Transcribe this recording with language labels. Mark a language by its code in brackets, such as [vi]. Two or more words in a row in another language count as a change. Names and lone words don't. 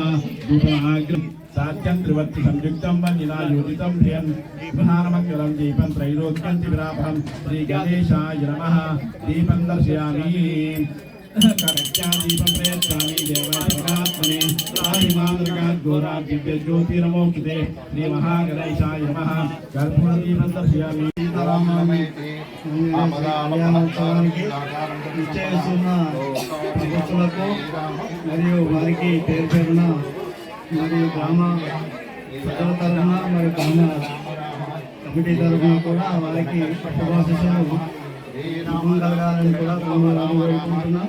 [sa] धूपमाग्रं सात्यं त्रिवर्ति संयुक्तं वन्यनायोजितं ध्येयं प्रधानमङ्गलं दीपं त्रैलोक्यं त्रिविरापहं श्री गणेशाय नमः। दीपं दर्शयामि। दीपं प्रयच्छामि देवात्मने आदिमान्द्रकात् घोरात् दिव्यज्योतिर्मोक्षिते श्री महागणेशाय नमः। कर्पूरदीपं दर्शयामि। [te] మరియు వారికి పేరు పేరున మరియు గ్రామ ప్రజల తరఫున మరియు గ్రామ కమిటీ తరఫున కూడా వారికి శుభాశిస్సులు కలగాలని కూడా కోరుకుంటున్నాం.